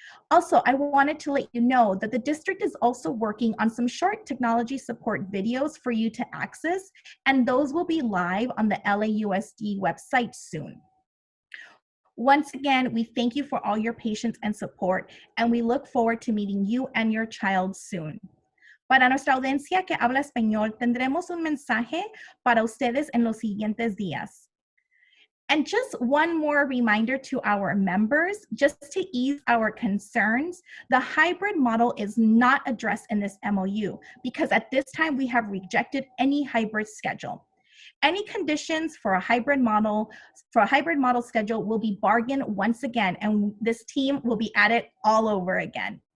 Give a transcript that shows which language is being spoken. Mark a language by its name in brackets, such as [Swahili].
[English] Also, I wanted to let you know that the district is also working on some short technology support videos for you to access, and those will be live on the LAUSD website soon. Once again, we thank you for all your patience and support, and we look forward to meeting you and your child soon. [Spanish] Para nuestra audiencia que habla español, tendremos un mensaje para ustedes en los siguientes días. [English] And just one more reminder to our members, just to ease our concerns, the hybrid model is not addressed in this MOU because at this time we have rejected any hybrid schedule. Any conditions for a hybrid model schedule will be bargained once again, and this team will be at it all over again.